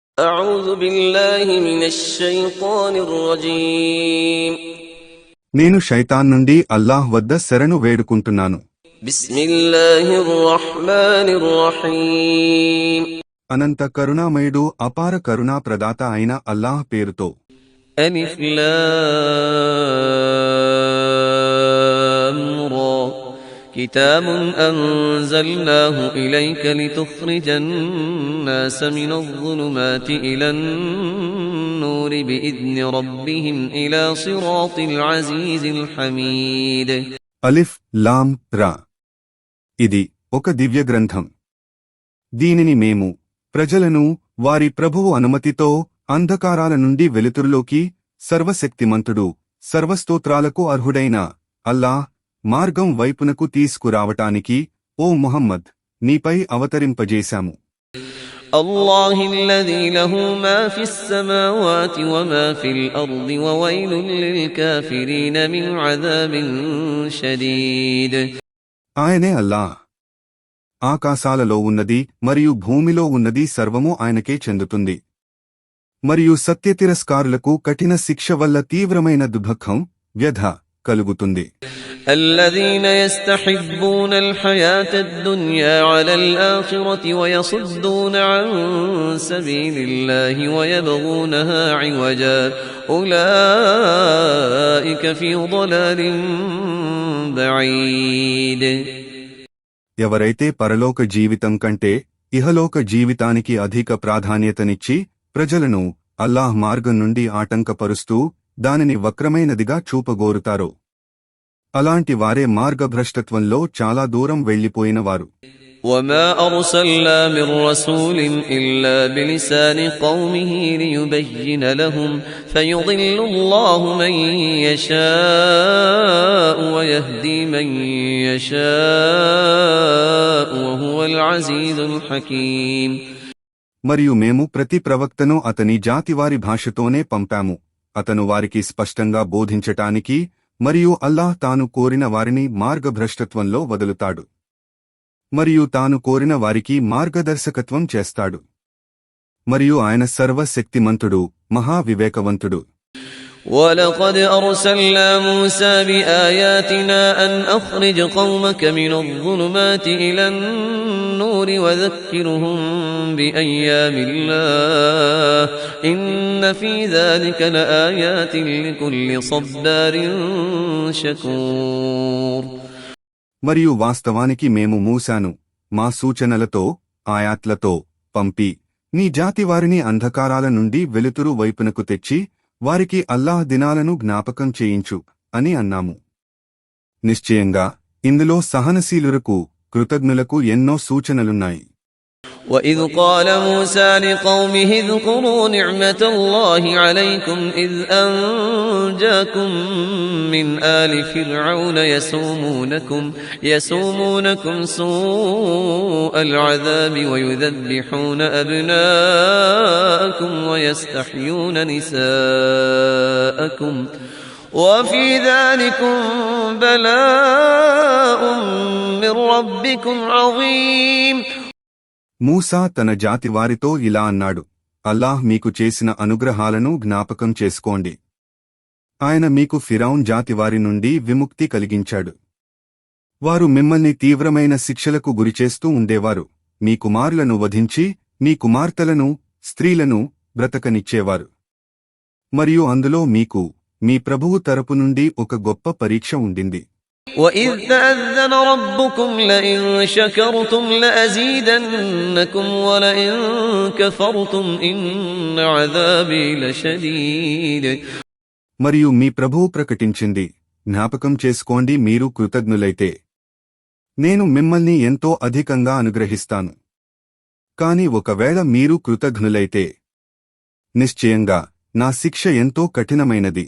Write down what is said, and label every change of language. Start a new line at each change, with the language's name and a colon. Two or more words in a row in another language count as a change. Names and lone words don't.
Arabic: أعوذ بالله من الشيطان الرجيم
Telugu: నేను శైతాన్ నుండి అల్లాహ్ వద్ద శరణు వేడుకుంటున్నాను.
Arabic: بسم الله الرحمن الرحيم
Telugu: అనంత కరుణామయుడు అపార కరుణా ప్రదాత అయిన అల్లాహ్ పేరుతో.
Arabic: ألف لام را كتاب أنزلناه إليك لتخرج الناس من الظلمات إلى النور بإذن ربهم إلى صراط العزيز الحميد ألف لام را.
Telugu: ఇది ఒక దివ్య గ్రంథం. దీనిని మేము ప్రజలను వారి ప్రభువు అనుమతితో అంధకారాల నుండి వెలుతురులోకి సర్వశక్తిమంతుడు సర్వస్తోత్రాలకు అర్హుడైన అల్లాహ్ మార్గం వైపునకు తీసుకురావటానికి ఓ ముహమ్మద్ నీపై అవతరింపజేశాము.
Arabic: الله الذي له ما في السماوات وما في الأرض وويل للكافرين من عذاب شديد
Telugu: ఆయనే అల్లాహ్. ఆకాశాలలో ఉన్నది మరియు భూమిలో ఉన్నది సర్వము ఆయనకే చెందుతుంది. మరియు సత్యతిరస్కారులకు కఠిన శిక్ష వల్ల తీవ్రమైన దుఃఖం వ్యధ కలుగుతుంది.
Arabic: الذين يستحبون الحياة الدنيا على الآخرة ويصدون عن سبيل الله ويبغونها عوجا أولئك في ضلال بعيد
Telugu: ఎవరైతే పరలోక జీవితం కంటే ఇహలోక జీవితానికి అధిక ప్రాధాన్యతనిచ్చి ప్రజలను అల్లాహ్ మార్గం నుండి ఆటంకపరుస్తూ దానిని వక్రమైనదిగా చూపగోరుతారో అలాంటి వారే మార్గభ్రష్టత్వంలో చాలా దూరం వెళ్లిపోయినవారు.
Arabic: وما أرسلنا من رسول إلا بلسان قومه ليبين لهم فيضل الله من يشاء ويهدي من يشاء وهو العزيز الحكيم
Telugu: మరియు మేము ప్రతి ప్రవక్తను అతని జాతివారి భాషతోనే పంపాము. అతను వారికి స్పష్టంగా బోధించటానికి మరియు అల్లాహ్ తాను కోరిన వారిని మార్గభ్రష్టత్వంలో వదులుతాడు మరియు తాను కోరిన వారికి మార్గదర్శకత్వం చేస్తాడు. మరియు ఆయన సర్వశక్తిమంతుడు మహావివేకవంతుడు.
Arabic: ولقد أرسلنا موسى بآياتنا أن أخرج قومك من الظلمات إلى النور وذكرهم بأيام الله إن في ذلك لآيات لكل صبار شكور
Telugu: మరియు వాస్తవానికి మేము మూసాను మా సూచనలతో ఆయాత్లతో పంపి నీ జాతివారిని అంధకారాల నుండి వెలుతురు వైపునకు తెచ్చి వారికి అల్లాహ్ దినాలను జ్ఞాపకం చేయించు అని అన్నాము. నిశ్చయంగా ఇందులో సహనశీలురకు కృతజ్ఞులకు ఎన్నో సూచనలున్నాయి.
Arabic: وَإِذْ قَالَ مُوسَى لِقَوْمِهِ اذْكُرُوا نِعْمَةَ اللَّهِ عَلَيْكُمْ إِذْ أَنْجَاكُمْ مِنْ آلِ فِرْعَوْنَ يَسُومُونَكُمْ سُوءَ الْعَذَابِ وَيُذَبِّحُونَ أَبْنَاءَكُمْ وَيَسْتَحْيُونَ نِسَاءَكُمْ وَفِي ذَلِكُمْ بَلَاءٌ مِّن رَّبِّكُمْ عَظِيمٌ
Telugu: మూసా తన జాతివారితో ఇలా అన్నాడు, అల్లాహ్ మీకు చేసిన అనుగ్రహాలను జ్ఞాపకం చేసుకోండి. ఆయన మీకు ఫిరౌన్ జాతివారి నుండి విముక్తి కలిగించాడు. వారు మిమ్మల్ని తీవ్రమైన శిక్షలకు గురిచేస్తూ ఉండేవారు. మీ కుమారులను వధించి మీ కుమార్తెలను స్త్రీలను బ్రతకనిచ్చేవారు. మరియు అందులో మీకు మీ ప్రభువు తరపు నుండి ఒక గొప్ప పరీక్ష ఉండింది.
Arabic: وَإِذْ تَأَذَّنَ رَبُّكُمْ لَئِن شَكَرْتُمْ لَأَزِيدَنَّكُمْ وَلَئِن كَفَرْتُمْ إِنَّ عَذَابِي لَشَدِيدٌ
Telugu: మరియు మీ ప్రభువు ప్రకటించింది, జ్ఞాపకం చేసుకోండి మీరు కృతజ్ఞులైతే నేను మిమ్మల్ని ఎంతో అధికంగా అనుగ్రహిస్తాను. కాని ఒకవేళ మీరు కృతజ్ఞులైతే నిశ్చయంగా నా శిక్ష ఎంతో కఠినమైనది.